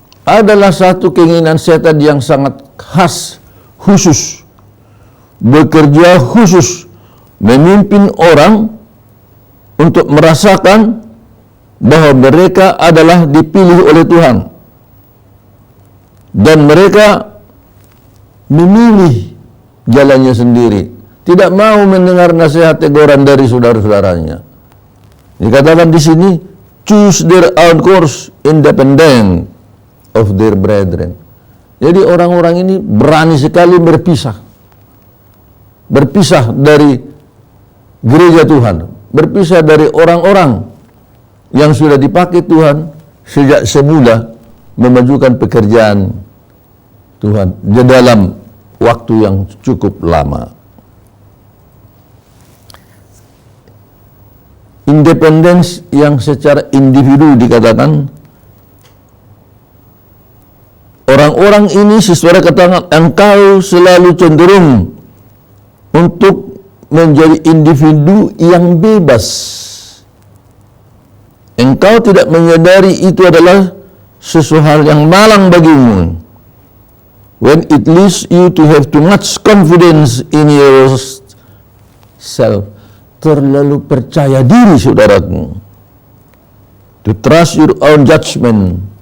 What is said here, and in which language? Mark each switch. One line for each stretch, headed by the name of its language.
Indonesian: Adalah satu keinginan setan yang sangat khas, khusus, bekerja khusus, memimpin orang untuk merasakan bahwa mereka adalah dipilih oleh Tuhan. Dan mereka memilih jalannya sendiri. Tidak mau mendengar nasihat teguran dari saudara-saudaranya. Dikatakan di sini,
English: choose their own course independent of their brethren.
Indonesian: Jadi orang-orang ini berani sekali berpisah. Berpisah dari gereja Tuhan. Berpisah dari orang-orang yang sudah dipakai Tuhan sejak semula memajukan pekerjaan Tuhan di dalam waktu yang cukup lama. Independence yang secara individu dikatakan, orang-orang ini sesuai katakan, engkau selalu cenderung untuk menjadi individu yang bebas. Engkau tidak menyadari itu adalah sesuatu hal yang malang bagimu.
English: When it leads you to have too much confidence in yourself.
Indonesian: Terlalu percaya diri, saudaraku.
English: To trust your own judgment.